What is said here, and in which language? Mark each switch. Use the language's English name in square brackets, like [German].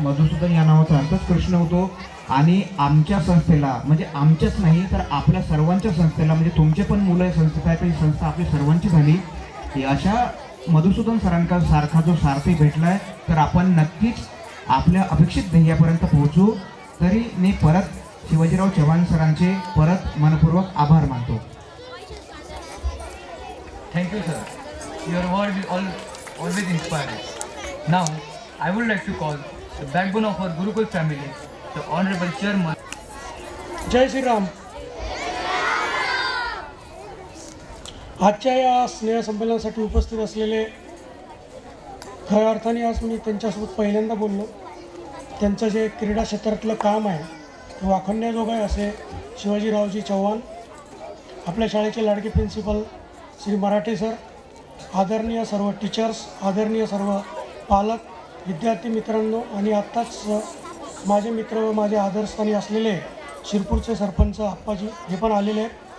[Marathi] मधुसूदन या नावाचा अर्थच कृष्ण होतो. आणि आमच्या संस्थेला, म्हणजे आमच्याच नाही तर आपल्या सर्वांच्या संस्थेला, म्हणजे तुमचे पण मुलं या संस्थेत आहे तर ही संस्था आपली सर्वांची झाली. ही अशा मधुसूदन सरांसारखा जो सारथी भेटला आहे तर आपण नक्कीच आपल्या अपेक्षित ध्येयापर्यंत पोहोचू. तरी मी परत शिवाजीराव चव्हाण सरांचे परत मनपूर्वक आभार मानतो. [English] Thank you, sir. Your word will always inspire us. Now, I would like to call the backbone of our Gurukul family, the Honorable Chairman. [Marathi] जय श्रीराम. आजच्या या स्नेहसंमेलनासाठी उपस्थित असलेले, खऱ्या अर्थाने आज मी त्यांच्यासोबत पहिल्यांदा बोललो. त्यांचं जे क्रीडा क्षेत्रातलं काम आहे ते वाखाणण्याजोगं आहे. असे शिवाजीरावजी चव्हाण, आपल्या शाळेचे लाडके प्रिन्सिपल श्री मराठे सर, आदरणीय सर्व टीचर्स, आदरणीय सर्व पालक, विद्यार्थी मित्रांनो, आणि आत्ताच माझे मित्र व माझे आदरस्थानी असलेले शिरपूरचे सरपंच आप्पाजी हे पण आलेले आहेत.